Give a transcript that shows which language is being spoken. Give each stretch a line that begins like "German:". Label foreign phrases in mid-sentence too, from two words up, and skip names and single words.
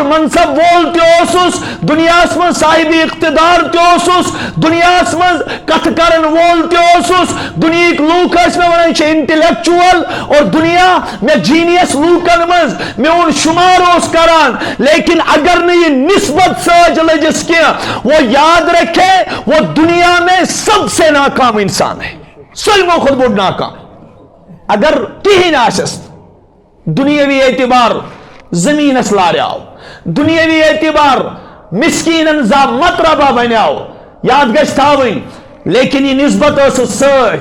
Kashmiri: منصب وول تہِ اوسُس, دُنیاہس منٛز صاحب اقتدار تہِ اوسُس, دُنیاہس منٛز کتھٕ کرن وول تہِ اوسُس, دُنیہٕکۍ لوٗکھ ٲسۍ مےٚ ونان چھِ انٹلیکچُول اور دُنیا مےٚ جیٖنیس لوٗکن منٛز میون شُمار اوس کران, لیکن اگر نہٕ یہِ نسبت سۭتۍ لٔجِس کینٛہہ,
Urdu: وہ یاد رکھے وہ دنیا میں سب سے ناکام انسان ہے,
Kashmiri: سٲلمو کھۄتہٕ بوٚڑ ناکام. اگر کِہیٖنۍ آسٮ۪س دُنیٲوی اعتبار زٔمیٖنس لاریاو, دُنیٲوی اعتبار مسکیٖنن زا مطربہ بنیاو, یاد گژھِ تھاوٕنۍ, لیکن یہ نسبت ٲسٕس سۭتۍ.